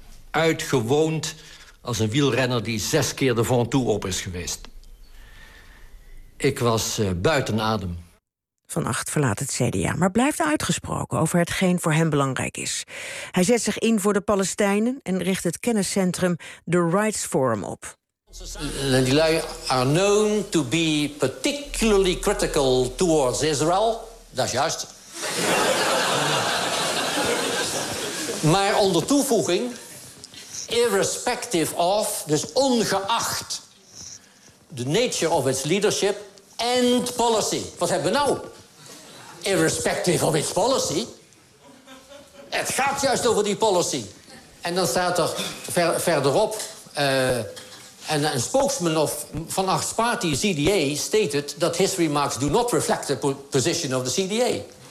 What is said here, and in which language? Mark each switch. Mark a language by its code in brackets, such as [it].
[nl] Uitgewoond als een wielrenner die 6 keer de Vont Tour op is geweest. Ik was buiten adem. Van Acht verlaat het CDA, maar blijft uitgesproken over hetgeen voor hem belangrijk is. Hij zet zich in voor de Palestijnen en richt het kenniscentrum The Rights Forum op. Die lui [en] are known to be particularly critical towards Israel. [nl] Dat is juist. Maar onder toevoeging, [en] irrespective of, [nl] dus ongeacht, [en] the nature of its leadership and policy. [nl] Wat hebben we nou? [en] Irrespective of its policy. [nl] Het gaat juist over die policy. En dan staat er verderop... een [en] spokesman of van acht party CDA stated that his remarks do not reflect the position of the CDA.